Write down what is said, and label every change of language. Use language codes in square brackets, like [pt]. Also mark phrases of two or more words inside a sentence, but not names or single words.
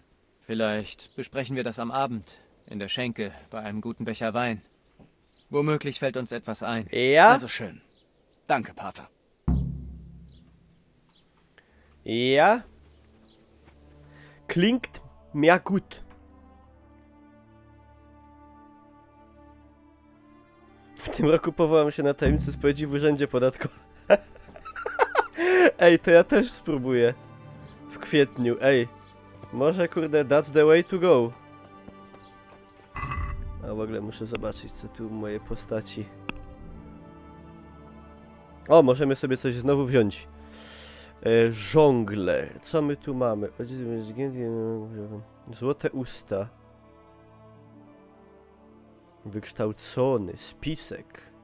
[de] Vielleicht besprechen wir das am Abend, in der Schenke, bei einem guten Becher Wein. Womöglich fällt uns etwas ein. Ja? Also schön. Danke, Pater. Ja? Klingt mir gut. [pl] W tym roku powołam się na tajemnicy spowiedzi w urzędzie podatkowym. Ej, to ja też spróbuję. W kwietniu, ej. Może kurde, [en] that's the way to go. [pl] A w ogóle muszę zobaczyć, co tu moje postaci. O, możemy sobie coś znowu wziąć. Żongler. Co my tu mamy? Złote usta. Wykształcony. Spisek.